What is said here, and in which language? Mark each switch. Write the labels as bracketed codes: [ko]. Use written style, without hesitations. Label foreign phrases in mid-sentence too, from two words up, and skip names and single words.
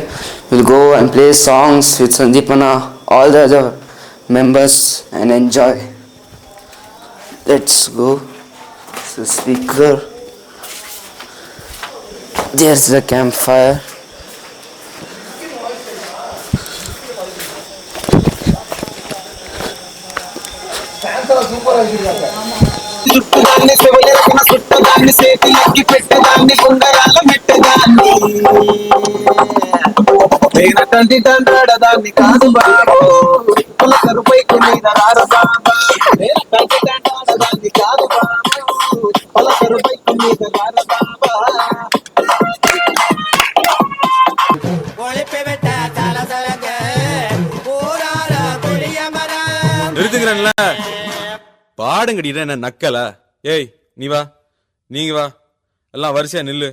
[en] We'll go and play songs with Sandeepana, all the other members, and enjoy. Let's go. So speaker. There's the campfire. [te] చుట్టదాన్ని సెవలెక్కిన సుట్టదాన్ని సేతిలెక్కి పెట్టదాన్ని గుండరాల మెట్టదాన్ని నేను తండ్రి తండ్రాడదాన్ని కాదు బాబు పులకరుపై మీద రారు బాబా నేను తండ్రి తండ్రాడదాన్ని కాదు బాబు పులకరుపై మీద రారు బాబా [ta] நிறுத்துக்கிறேன்ல பாடுங்கடிடா என்ன நக்கல. ஏய் நீ வா, நீங்க வா, எல்லாம் வரிசையா நில்லு.